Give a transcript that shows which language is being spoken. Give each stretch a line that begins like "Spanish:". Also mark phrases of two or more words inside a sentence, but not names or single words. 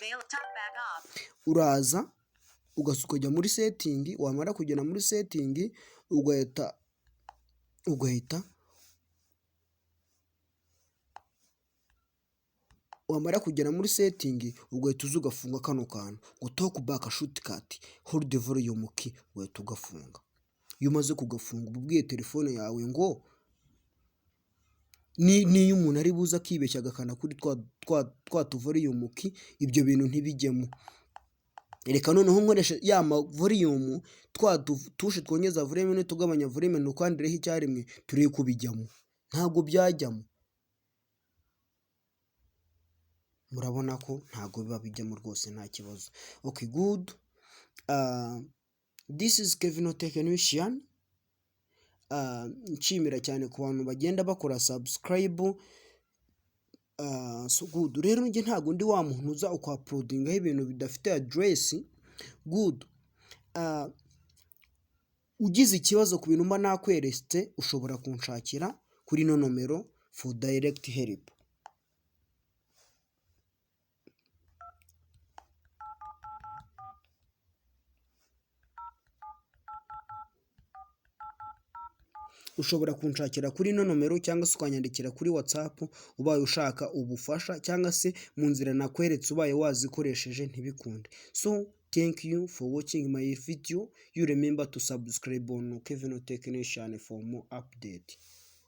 Kinyarwanda: Uraza ukajya muri setting, wamara kugera muri setting ugahita wamara kugera muri setting ugahita uza ugafunga kano kantu ngo
English: talk back shortcut hold the volume key,
Kinyarwanda: ugahita ugafunga. Iyo umaze kugafunga uba ubwiye telefone yawe ngo niyo umuntu ari buza akibeshya agakanda kuri twa
English: volume key,
Kinyarwanda: ibyo bintu ntibijyemo. Reka noneho nkoresha ya volume tushe twongeza volume n'utugabanya volume nukandireho icyarimwe turi kubijyamo, ntago byajyamo. Murabona ko ntago biba bijyamo rwose, nta kibazo.
English: Okay, good. This is Kevin Technician.
Kinyarwanda: Nshimira cyane ku bantu bagenda bakora subscribe.
English: So good.
Kinyarwanda: Rero njye ntago ndi wa muntu uza uploadingaho ibintu bidafite address.
English: Good.
Kinyarwanda: Ugize ikibazo ku bintu mba nakweretse ushobora kunshakira kuri no nomero
English: for direct help.
Kinyarwanda: Ushobora kunshakira kuri no nomero cyangwa se ukanyandikira kuri WhatsApp ubaye ushaka ubufasha cyangwa se mu nzira nakweretse ubaye wazikoresheje ntibikunde.
English: So thank you for watching my video. You remember to subscribe on Kevin Technician for more update.